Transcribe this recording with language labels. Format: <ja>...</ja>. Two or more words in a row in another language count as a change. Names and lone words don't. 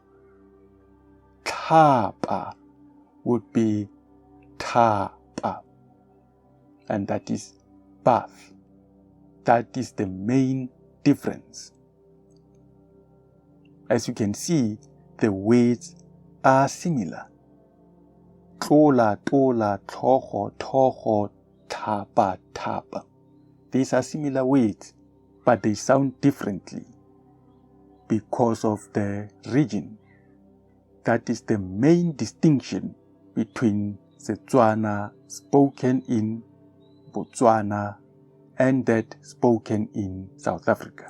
<en>Tapa would be tapa, and that is bath. That is the main difference. As you can see, the words are similar.</en> <tn>Tlola, tola, tlhogo, thogo, thapa, thapa.</tn> <en>These are similar words, but they sound differently because of the region. That is the main distinction between Setswana spoken in Botswana and that spoken in South Africa.</en>